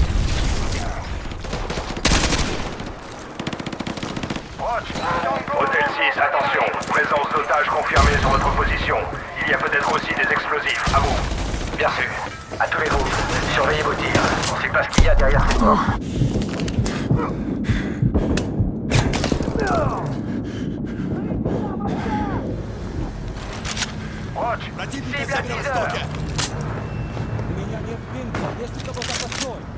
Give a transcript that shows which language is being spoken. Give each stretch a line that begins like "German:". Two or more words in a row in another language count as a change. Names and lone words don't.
French: Hôtel 6, l'objectif, à vous. Bien sûr. À tous les groupes, surveillez vos tirs. On sait pas ce qu'il y a derrière ces portes. Watch, cible à 10 heures.
Russian: Меня нет винта, есть у кого запасной.